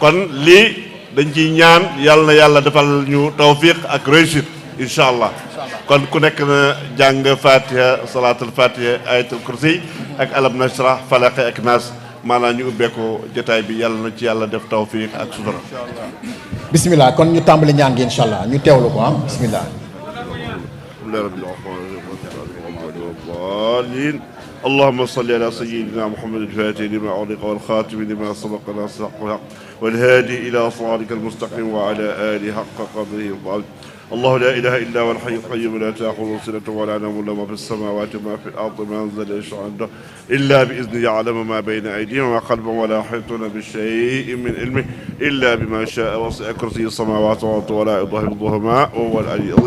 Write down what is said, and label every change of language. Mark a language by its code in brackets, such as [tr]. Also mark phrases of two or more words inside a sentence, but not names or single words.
[wo] kon lii dañ ciy ñaan yàlla na yàlla defal ñu tawfiq ak réussite [ar] إن شاء الله. [wo] kon ku nekk na jàng fatiha salaatul fatiha ayatul kursi ak alam nashrah falaq ak naas maanaam ñu ubbee ko jotaay bi yàlla na ci yàlla def tawfiq ak sutura. bismillah kon ñu tàmbali ñaan gi [ar] إن شاء الله [wo] ñu teewlu ko bismillah. [ar] اللهم صل على سيدنا محمد الفاتح لما أغلق والخاتم لما سبق ناصر الحق والحق والهادي إلى صراطك المستقيم وعلى آله حق قدره وقدره. الله لا إله إلا هو الحي القيوم لا تأخذه سنة ولا نوم له ما في السماوات وما في الأرض ما أنزل يشفع عنده إلا بإذنه يعلم ما بين أيديهم وما خلفهم ولا يحيطون بشيء من علمه إلا بما شاء وسع كرسي السماوات والأرض ولا يضاهئهما وهو العلي العظيم.